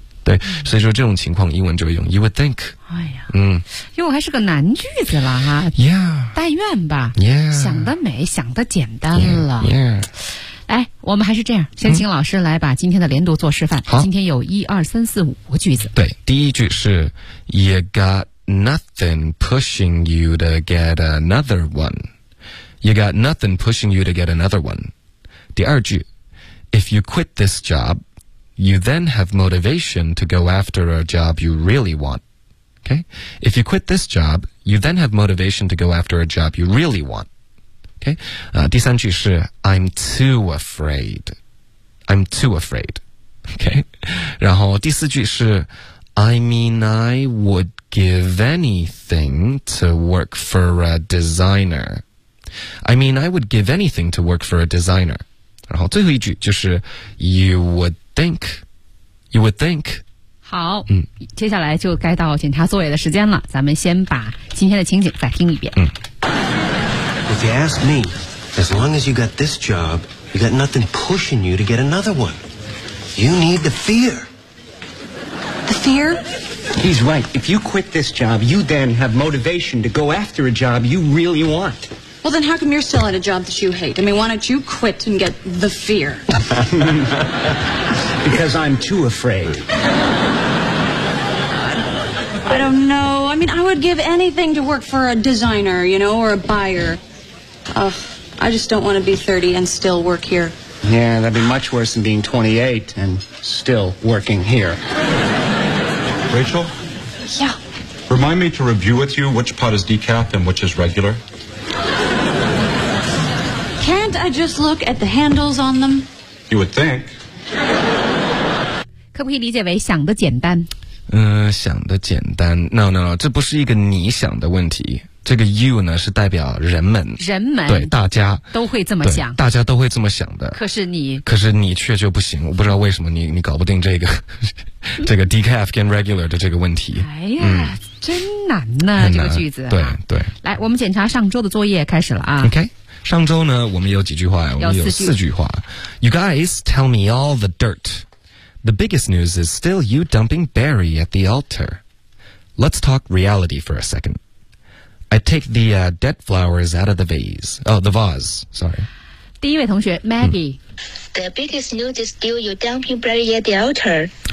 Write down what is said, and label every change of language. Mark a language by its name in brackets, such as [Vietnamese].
[Chinese] 对，所以说这种情况英文就会用 [English] you would think。 [Chinese] 哎呀，因为还是个难句子了哈。 [English] Yeah， [Chinese] 但愿吧。 [English] Yeah， [Chinese] 想得美，想得简单了。 [English] Yeah， yeah。 [Chinese] 哎，我们还是这样，先请老师来把今天的连读做示范。好，今天有一二三四五个句子。对，第一句是 [English] You got nothing pushing you to get another one. You got nothing pushing you to get another one. [Chinese] 第二句 [English] If you quit this job, you then have motivation to go after a job you really want. Okay? If you quit this job, you then have motivation to go after a job you really want. Okay， [Chinese] 第三句是 [English] I'm too afraid， I'm too afraid， OK， [Chinese] 然后第四句是 [English] I mean I would give anything to work for a designer， I mean I would give anything to work for a designer， [Chinese] 然后最后一句就是 [English] You would think， You would think。 [Chinese] 好，接下来就该到检查作业的时间了，咱们先把今天的情景再听一遍。 [English] If you ask me, as long as you got this job, you got nothing pushing you to get another one. You need the fear. The fear? He's right. If you quit this job, you then have motivation to go after a job you really want. Well, then how come you're still at a job that you hate? I mean, why don't you quit and get the fear? Because I'm too afraid. I don't know. I mean, I would give anything to work for a designer, you know, or a buyer. I just don't want to be 30 and still work here. Yeah, that'd be much worse than being 28 and still working here. Rachel? Yeah? Remind me to review with you which pot is decaf and which is regular. Can't I just look at the handles on them? You would think. [Chinese] 可不可以理解为想得简单？想得简单。 No, 这不是一个你想的问题。这个 you 呢是代表人们，人们对大家都会这么想，大家都会这么想的。可是你却就不行，我不知道为什么你搞不定这个这个 decaf 跟 regular 的这个问题。哎呀，真难呢，这个句子。对对，来，我们检查上周的作业，开始了啊。 OK， 上周呢，我们有几句话呀？我们有四句话。 [English] You guys tell me all the dirt. The biggest news is still you dumping Barry at the altar. Let's talk reality for a second. I take the dead flowers out of the vase. Oh, the vase. Sorry. [Chinese] 第一位同学 Maggie. [English] The biggest news is still you dumping Barry at the altar.